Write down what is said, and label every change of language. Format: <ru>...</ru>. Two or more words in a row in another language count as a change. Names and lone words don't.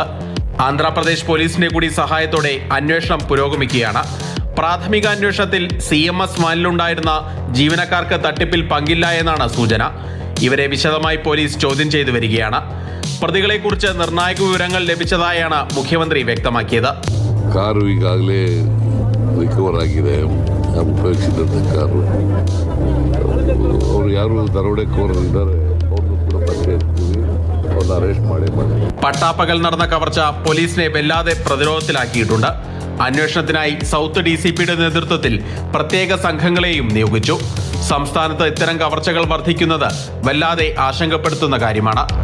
<ml>ആന്ധ്രാപ്രദേശ് പോലീസിന്റെ കൂടി സഹായത്തോടെ അന്വേഷണം പുരോഗമിക്കുകയാണ്. പ്രാഥമിക അന്വേഷണത്തിൽ CMS വാനിലുണ്ടായിരുന്ന ജീവനക്കാർക്ക് തട്ടിപ്പിൽ പങ്കില്ല എന്നാണ് സൂചന. ഇവരെ വിശദമായി പോലീസ് ചോദ്യം ചെയ്തു വരികയാണ്. പ്രതികളെക്കുറിച്ച് നിർണായക വിവരങ്ങൾ ലഭിച്ചതായാണ് മുഖ്യമന്ത്രി വ്യക്തമാക്കിയത്.</ml> <kn>ಕಾರು ಈಗಾಗಲೇ ರಿಕವರ್ ಆಗಿದೆ. ಉಪಯೋಗಿಸಿದಂಥ ಕಾರು ಅವರು ಯಾರು ದರೋಡೆಕೋರರು ಇದ್ದಾರೆ ಅವ್ರನ್ನು ಕೂಡ ಪತ್ತೆ ಹಚ್ತೀವಿ, ಅವ್ರನ್ನ ಅರೆಸ್ಟ್ ಮಾಡಿ.</kn> <ml>പട്ടാപ്പകൽ നടന്ന കവർച്ച പോലീസിനെ വല്ലാതെ പ്രതിരോധത്തിലാക്കിയിട്ടുണ്ട്. അന്വേഷണത്തിനായി സൗത്ത് DCPയുടെ നേതൃത്വത്തിൽ പ്രത്യേക സംഘങ്ങളെയും നിയോഗിച്ചു. സംസ്ഥാനത്ത് ഇത്തരം കവർച്ചകൾ വർദ്ധിക്കുന്നത് വല്ലാതെ ആശങ്കപ്പെടുത്തുന്ന കാര്യമാണ്.</ml>